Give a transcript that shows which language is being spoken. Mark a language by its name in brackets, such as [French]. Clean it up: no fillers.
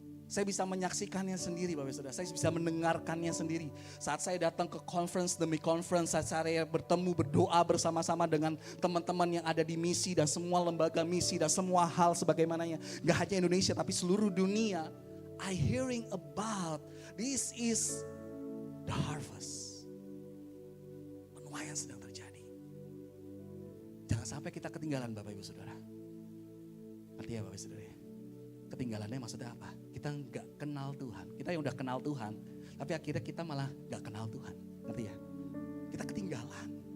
[Indonesian] Saya bisa menyaksikannya sendiri Bapak Saudara, saya bisa mendengarkannya sendiri. Saat saya datang ke conference demi conference, saat saya bertemu, berdoa bersama-sama dengan teman-teman yang ada di misi dan semua lembaga misi dan semua hal sebagaimananya. Gak hanya Indonesia tapi seluruh dunia. [English] I hearing about this is the harvest. [Indonesian] Penuaian sedang terjadi. Jangan sampai kita ketinggalan Bapak Ibu Saudara. Ngerti ya Bapak Ibu Saudara ya? Ketinggalannya maksudnya apa? Kita nggak kenal Tuhan. Kita yang udah kenal Tuhan, tapi akhirnya kita malah nggak kenal Tuhan. Ngerti ya? Kita ketinggalan.